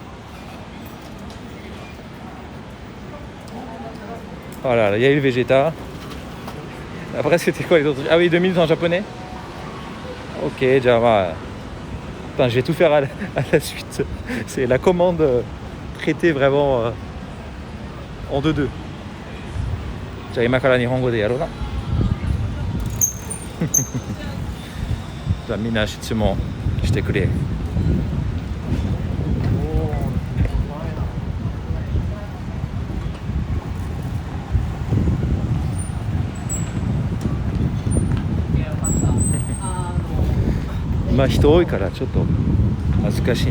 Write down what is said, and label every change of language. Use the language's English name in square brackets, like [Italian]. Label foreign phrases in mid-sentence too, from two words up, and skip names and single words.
[French] Voilà, il y a eu le Vegeta. Après, c'était quoi les autres? Ah oui, 2 minutes en japonais. Ok, déjà, va. Putain, je vais tout faire à la suite. C'est la commande traitée vraiment en 2-2. [Japanese] じゃあ今から日本語でやろうな。じゃあみんな質問してくれ。今人多いからちょっと恥ずかしいね。